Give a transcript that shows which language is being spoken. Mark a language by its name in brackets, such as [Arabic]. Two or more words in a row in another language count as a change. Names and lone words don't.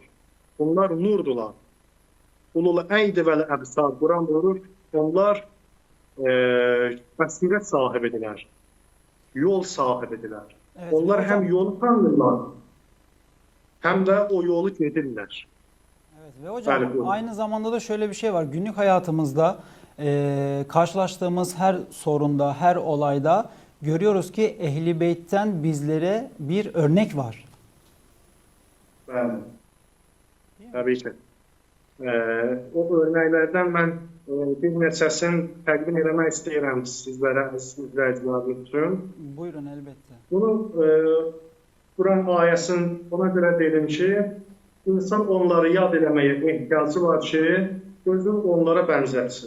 [Azerbaijani] Bunlar nurdular. [Arabic] أولي الأيدي والأبصار. [Azerbaijani] Quran buyurur, onlar bəsirət sahibidirlər. Yol sahibidirlər. [Turkish] Evet, [Azerbaijani] onlar [Turkish] hocam, [Azerbaijani] həm yolu tanırlar, həm də o yolu gedirlər. [Turkish] evet Evet, ve hocam [Azerbaijani] Bəli, buyurun. [Turkish] aynı zamanda da şöyle bir şey var. Günlük hayatımızda karşılaştığımız her sorunda, her olayda görüyoruz ki Ehl-i Beyt'ten bizlere bir örnek var. [Azerbaijani] Bəli. Təbii ki. O örnəklərdən mən bir neçəsini təqdim etmək istəyirəm sizlərə, izləyicilərimiz üçün. [Turkish] Buyurun elbette. [Azerbaijani] Bunu Quran ayəsinin ona görə dedim ki, insan onları yad eləməyə ehtiyacı var ki, özünü onlara bənzətsin.